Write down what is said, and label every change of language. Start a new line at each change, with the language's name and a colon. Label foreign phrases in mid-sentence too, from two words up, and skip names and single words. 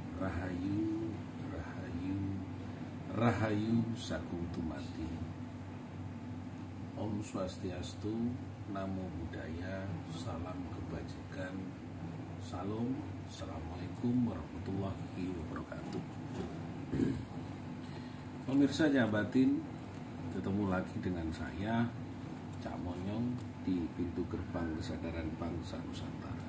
Javanese: Rahayu, Rahayu, Rahayu Sagung Tumati.
Sanskrit: Om Swastiastu,
Pali: Namo Buddhaya,
Indonesian: Salam Kebajikan, Salam,
Arabic: السلام عليكم ورحمة الله وبركاته.
Indonesian: Pemirsa Jabatin, ketemu lagi dengan saya, Cak Monyong, di pintu gerbang kesadaran bangsa Nusantara.